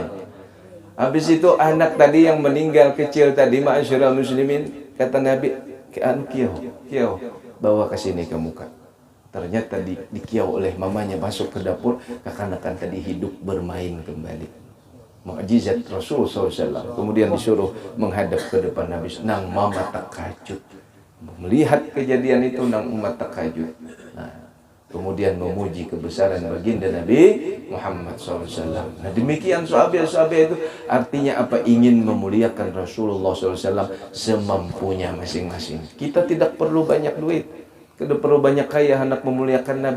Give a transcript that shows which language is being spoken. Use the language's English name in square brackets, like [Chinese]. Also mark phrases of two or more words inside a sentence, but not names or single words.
[Indonesian] Habis itu anak tadi yang meninggal kecil tadi, [Arabic] معاشر المسلمين, [Indonesian] kata Nabi, kiau, bawa ke sini ke muka. Ternyata dikiau oleh mamanya masuk ke dapur, kekanakan tadi hidup bermain kembali. Mukjizat Rasul SAW. Kemudian disuruh menghadap ke depan Nabi. [Banjar] Nang mama takajud. [Indonesian] Melihat kejadian itu nang umat takajud. Nah, kemudian memuji kebesaran baginda Nabi Muhammad SAW. Nah, demikian sahabat-sahabat itu artinya apa? Ingin memuliakan Rasulullah SAW semampunya masing-masing. Kita tidak perlu banyak duit. Tidak perlu banyak kaya hendak memuliakan Nabi.